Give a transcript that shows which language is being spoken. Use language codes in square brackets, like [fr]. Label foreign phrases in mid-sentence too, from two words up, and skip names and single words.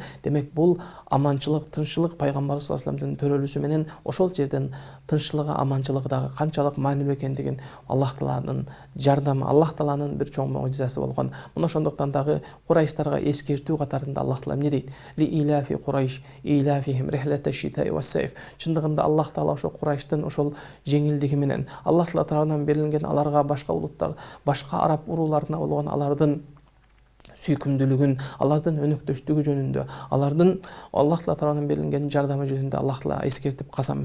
[ky] Демек бул аманчылык, тынччылык пайгамбарыбыз [ar] صلى الله عليه وسلم [ky] төрөлүшү менен ошол жерден тынччылыгы, аманчылыгы дагы канчалык маанилүү экендигин Аллах Тааланын жардамы, Аллах Тааланын бир чоң муъжизасы болгон. Мына ошондуктан дагы Курайштарга эскертүү катарында Аллах Таала эмне дейт? [ar] لإيلاف قريش إيلافهم رحلة الشتاء والصيف. [ky] Чындыгында Аллах Таала ошол Курайштын ошол жеңилдиги менен Аллах Таала тарабынан берилген аларга башка улуттар, башка араб урууларына болгон алардын сүйкүмдүүлүгүн, алардын өнөктөштүгү жөнүндө, алардын Аллах Таала тарабынан берилген жардамы жөнүндө Аллах Таала эскертип касам